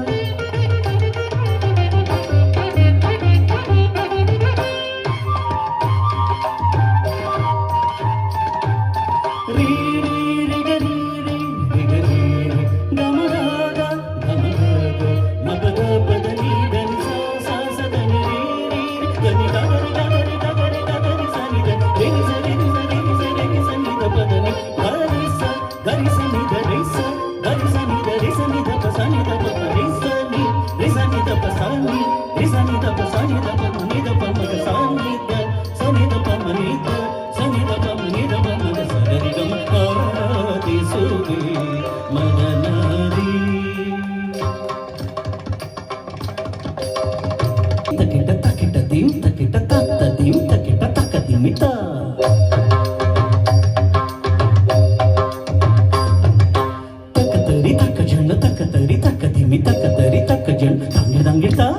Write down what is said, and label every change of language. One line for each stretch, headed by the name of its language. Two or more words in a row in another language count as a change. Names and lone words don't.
Kannada: ರೀ ರೀ ರಿ ಗ ರೀ ರೀ ರಿ ಗ ರೀ ರಿ ಗ ಮ ಗ ಗ ಗ ಮ ಗ ಗ ಮ ಪ ಗ ಪ ದ ni ದ ni ಸ ಸ ದ ni ರೀ ರೀ ಗ ni ಗ ಗ ರಿ ಗ ಗ ರಿ ಗ ಗ ರಿ ಗ ಗ ರಿ ಸ ni ದ ರಿ ಸ ರಿ ರಿ ಸ ರಿ ರಿ ಸ ರಿ ರಿ ಸ ni ದ ಪ ದ ni ಗ ರಿ ಸ ಗ ರಿ ಸ ni ದ ರಿ ಸ ಗ ರಿ ಸ ni ದ ರಿ ಸ ni ದ ಪ ಸ ni ದ ಪ ಪ ರಿ ಸ ni ದ ಪ ಸ ni ರಿ ಸ ni ದ ಪ ಸ ni ದ ಪ ಮ ni ದ ಪ ಮ ಗ ಸ ni ದ ಸ ni ದ ಪ ಮ ni ದ ಸ ni ದ ಪ ಮ ni ದ ಪ ಮ ಗ ಸ ಗ ರಿ ಗ ಮ ಆರಾಧಿಸುವೆ ಮದನಾರಿ ತಕಿಟ ತಕಿಟ ದಿಂ ತಕಿಟ ತತ್ತ ದಿಂ ತಕಿಟ ತಕ ದಿಮಿತ ತಕತರಿ ತಕ ಜಣ ತಕತರಿ ತಕ ದಿಮಿ ತಕತರಿ ತಕ ಜಣ ದಂಗಿಡ ದಂಗಿಡ